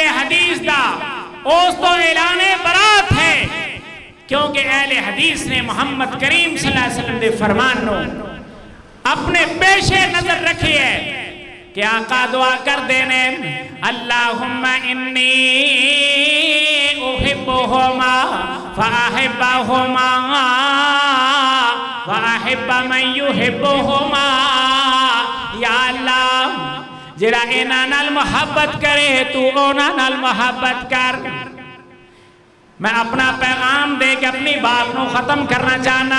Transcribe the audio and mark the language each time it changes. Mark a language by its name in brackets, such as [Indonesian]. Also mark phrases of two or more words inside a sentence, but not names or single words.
[Punjabi] حدیث دا اس تو اعلان برات ہے، کیونکہ اہل حدیث نے محمد کریم صلی اللہ علیہ وسلم دے فرمان نو اپنے پیش نظر رکھی ہے کہ آقا دعا کر دینے، [Arabic] اللهم إني يحبهما فأحبهما وأحب من يحبهما. [Punjabi] یا اللہ جیہڑا انہاں نال محبت کرے تو انہاں نال محبت کر. [Urdu] میں اپنا پیغام دے کے اپنی بات کو ختم کرنا چاہنا.